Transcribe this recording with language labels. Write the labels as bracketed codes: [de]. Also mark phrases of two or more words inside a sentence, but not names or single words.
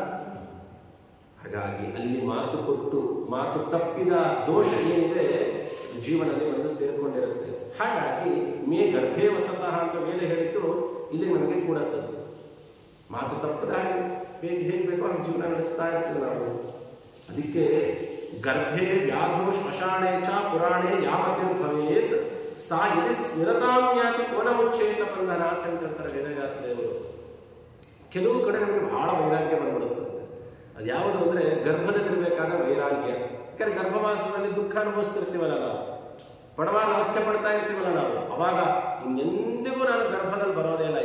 [kn] ಹಾಗಾಗಿ ಅಲ್ಲಿ ಮಾತು ಕೊಟ್ಟು ಮಾತು ತಪ್ಪಿದ ದೋಷ ಏನಿದೆ ಜೀವನದಲ್ಲಿ ಒಂದು ಸೇರಿಕೊಂಡಿರುತ್ತೆ. ಹಾಗಾಗಿ [sa] ಮೇ ಗರ್ಭೇ ವಸತಃ [kn] ಅಂತ ವೇದ ಹೇಳಿದ್ದು ಇಲ್ಲಿ ನಮಗೆ ಕೂಡತ್ತದ್ದು. ಮಾತು ತಪ್ಪದ ಹಾಗೆ ಹೇಗೆ ಬೇಕೋ ಹಾಗೆ ಜೀವನ ನಡೆಸ್ತಾ ಇರ್ತೀವಿ ನಾವು. [sa] ಅದಕ್ಕೆ ಗರ್ಭೆ ವ್ಯಾಧೋ ಶ್ಮಶಾಣೆ ಚ ಪುರಾಣೆ ಯಾವತ್ತಿನ ಭವೇತ್ ಸಾ ಯದಿ ಸ್ಮಿರತಾಮ್ಯಾತಿ ಕೋನ ಮುಚ್ಚೇತ ಬಂಧನ [kn] ಅಂತ ಹೇಳ್ತಾರೆ ವೇದವ್ಯಾಸ ದೇವರು. ಕೆಲವು ಕಡೆ ನಮಗೆ ಬಹಳ ವೈರಾಗ್ಯ ಬಂದ್ಬಿಡುತ್ತಂತೆ. ಅದು ಯಾವುದು ಅಂದರೆ ಗರ್ಭದಲ್ಲಿರಬೇಕಾದ ವೈರಾಗ್ಯ. ಯಾಕಂದ್ರೆ ಗರ್ಭವಾಸದಲ್ಲಿ ದುಃಖ ಅನುಭವಿಸ್ತಿರ್ತೀವಲ್ಲ ನಾವು, ಪಡವಾದ ಅವಸ್ಥೆ ಪಡ್ತಾ ಇರ್ತೀವಲ್ಲ ನಾವು, ಅವಾಗ ಇನ್ನೆಂದಿಗೂ ನಾನು ಗರ್ಭದಲ್ಲಿ ಬರೋದೇ ಇಲ್ಲ.